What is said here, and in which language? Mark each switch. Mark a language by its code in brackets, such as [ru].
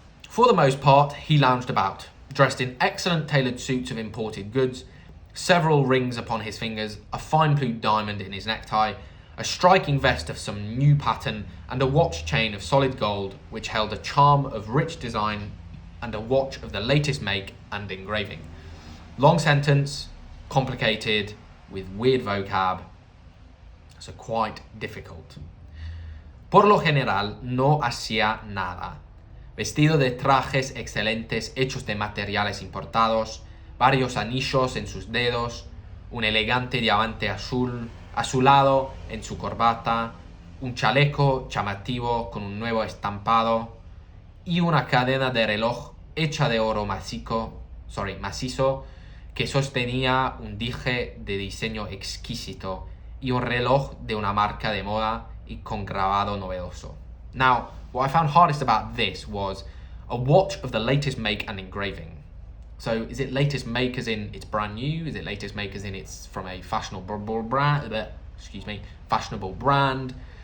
[en] For the most part, he lounged about, dressed in excellent tailored suits of imported goods, several rings upon his fingers, a fine blue diamond in his necktie, a striking vest of some new pattern, and a watch chain of solid gold which held a charm of rich design and a watch of the latest make and engraving. Long sentence, complicated, with weird vocab, so quite difficult. [es] Por lo general no hacía nada. Vestido de trajes excelentes hechos de materiales importados, varios anillos en sus dedos, un elegante diamante azulado en su corbata, un chaleco llamativo con un nuevo estampado y una cadena de reloj hecha de oro macizo que sostenía un dije de diseño exquisito y un reloj de una marca de moda y con grabado novedoso. [en] Now, what I found hardest about this was a watch of the latest make and engraving. So is it latest make as in it's brand new? Is it latest make as in it's from a fashionable brand? Fashionable brand.